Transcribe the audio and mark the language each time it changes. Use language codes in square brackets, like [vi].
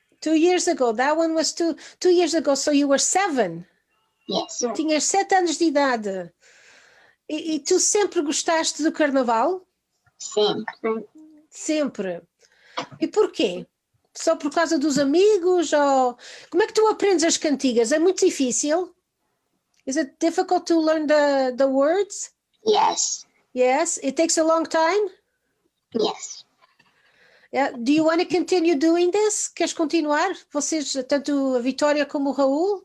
[en] 2 years ago. That one was 2 years ago. So you were 7. Yes. [pt] Tinhas 7 anos de idade. E tu sempre gostaste do carnaval? Sim. Sempre. E porquê? Só por causa dos amigos? Ou... Como é que tu aprendes as cantigas? É muito difícil? [en] Is it difficult to learn the words? Yes. Yes. It takes a long time? Yes. Yeah. Do you want to continue doing this? [pt] Queres continuar? Vocês, tanto a Vitória como o Raul?